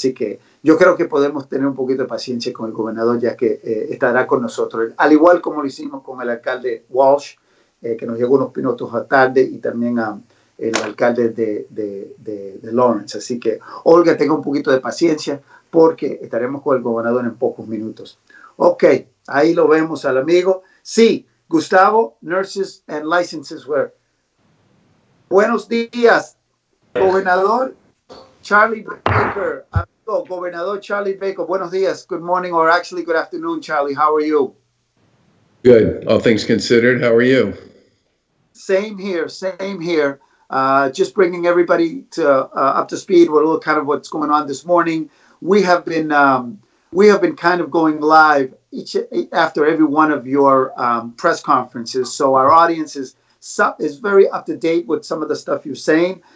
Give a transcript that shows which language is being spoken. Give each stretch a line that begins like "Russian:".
Spanish: Así que yo creo que podemos tener un poquito de paciencia con el gobernador, ya que estará con nosotros, al igual como lo hicimos con el alcalde Walsh, que nos llegó unos minutos a tarde, y también el alcalde de Lawrence. Así que, Olga, tenga un poquito de paciencia porque estaremos con el gobernador en pocos minutos. Ok, ahí lo vemos al amigo. Sí,
English: Gustavo, nurses and licenses were.
Spanish: Buenos días, Gobernador Charlie Baker. Amigo, Gobernador Charlie Baker. Buenos días.
English: Good morning, or actually good afternoon, Charlie. How are you? Good. All things considered, how are you? Same here. Same here. Just bringing everybody to up to speed with a little kind of what's going on this morning. We have been kind of going live after every one of your press conferences, so our audience is very up to date with some of the stuff you're saying.